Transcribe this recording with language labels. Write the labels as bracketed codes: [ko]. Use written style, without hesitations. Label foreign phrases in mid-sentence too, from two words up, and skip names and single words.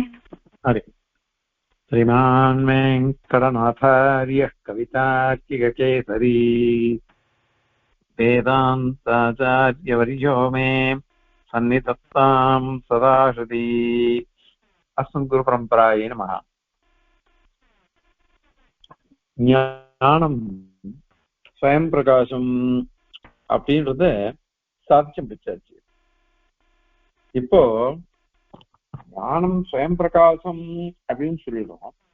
[sa] हरि श्रीमान् वेङ्कटनाथार्यः कवितार्किककेसरी वेदान्ताचार्यवर्यो मे सन्निधत्तां सदा श्रुति. अस्मद्गुरुपरम्परायै नमः. [ta] ஞானம் ஸ்வயம் பிரகாசம் அப்படின்றத சாதிச்சு பிடிச்சாச்சு. இப்போ ஞானம் ஸ்வயம் பிரகாசம் அப்படின்னு சொல்லிடுறோம்.